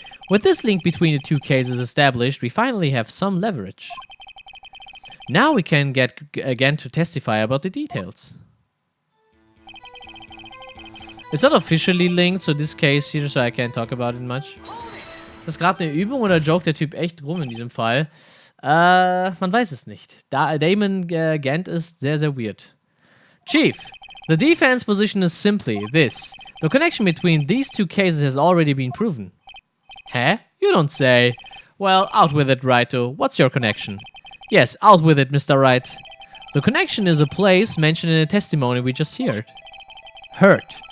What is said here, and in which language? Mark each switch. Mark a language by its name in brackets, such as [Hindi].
[English] With this link between the two cases established, we finally have some leverage. Now we can get again to testify about the details. It's not officially linked to this case here, so I can't talk about it much. [German] Ist das gerade eine Übung oder joke der Typ echt rum in diesem Fall? Man weiß es nicht. Damon Gant ist sehr, sehr weird. [English] Chief, the defense position is simply this. The connection between these two cases has already been proven. Huh? You don't say. Well, out with it, Raito. What's your connection? Yes, out with it, Mr. Wright. The connection is a place mentioned in the testimony we just heard.